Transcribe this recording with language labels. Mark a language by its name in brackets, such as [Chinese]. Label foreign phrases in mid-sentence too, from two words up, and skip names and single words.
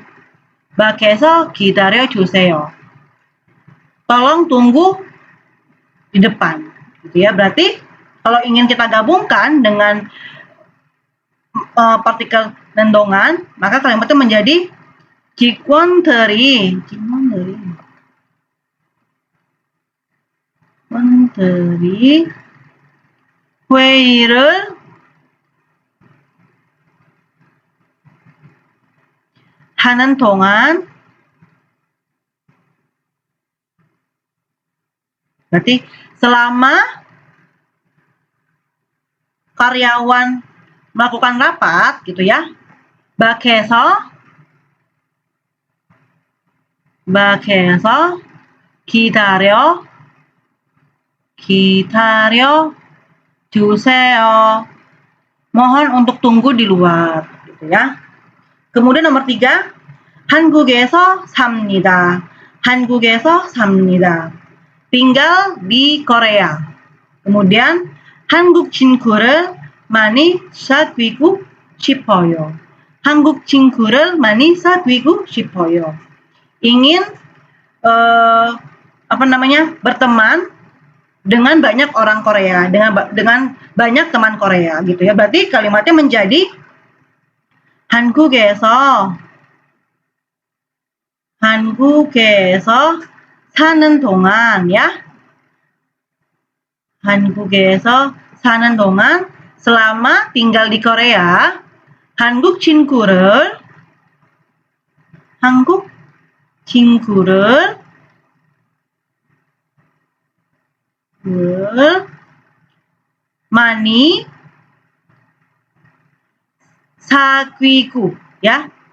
[Korean] 밖에서 기다려 주세요. [Indonesian] Tolong tunggu di depan, gitu ya. Berarti kalau ingin kita gabungkan dengan partikel dan dongan, maka kalimat itu menjadi [Korean] 직원들이 회의를 하는 동안, [Indonesian] berarti selama karyawan melakukan rapat gitu ya, [Korean] 밖에서 기다려 주세요. [Indonesian] Mohon untuk tunggu di luar gitu ya. Kemudian nomor 3, [Korean] 한국에서 삽니다. 한국에서 삽니다. [Indonesian] Tinggal di Korea. [Korean] Kemudian 한국 친구를 많이 사귀고 싶어요. 한국 친구를 많이 사귀고 싶어요. [Indonesian] Ingin berteman dengan banyak orang Korea, dengan banyak teman Korea gitu ya. Berarti kalimatnya menjadi [Korean] 한국에서 사는 동안, [Indonesian] ya. [Korean] 한국에서 사는 동안, [Indonesian] selama tinggal di Korea, [Korean] 한국 친구를 많이 사귀고, ya.